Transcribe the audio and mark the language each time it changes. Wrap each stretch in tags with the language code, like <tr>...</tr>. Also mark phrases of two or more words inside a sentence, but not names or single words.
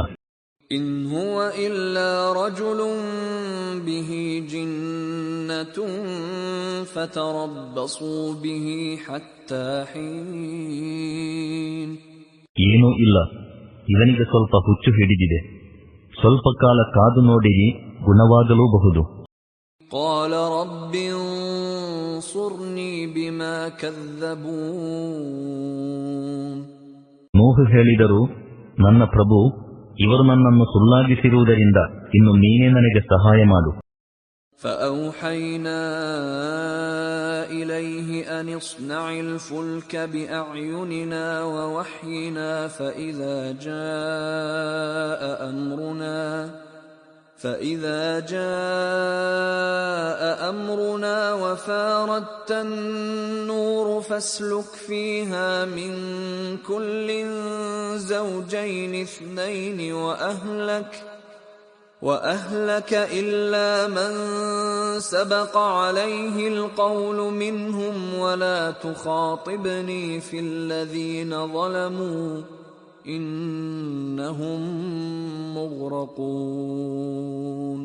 <ar>إن هو إلا رجل به جنة فتربصوا به حتى حين.</ar> <kn>ಏನೂ ಇಲ್ಲ, ಇವನಿಗೆ ಸ್ವಲ್ಪ ಹುಚ್ಚು ಹಿಡಿದಿದೆ. ಸ್ವಲ್ಪ ಕಾಲ ಕಾದು ನೋಡಿರಿ, ಗುಣವಾಗಲೂಬಹುದು.</kn> <ar>قال رب انصرني بما كذبون.</ar> <kn>ನೂಹ್ ಹೇಳಿದರು, ನನ್ನ ಪ್ರಭು, ಇವರು ನನ್ನನ್ನು ಸುಳ್ಳಾಗಿಸಿರುವುದರಿಂದ ಇನ್ನು ನೀನೇ ನನಗೆ ಸಹಾಯ ಮಾಡು.</kn> <ar>فأوحينا إليه أن اصنع الفلك بأعيننا ووحينا فإذا جاء أمرنا وفاردت النور فاسلك فيها من كل زوجين اثنين وأهلك إلا من سبق عليه القول منهم ولا تخاطبني في الذين ظلموا إنهم مغرقون.</ar>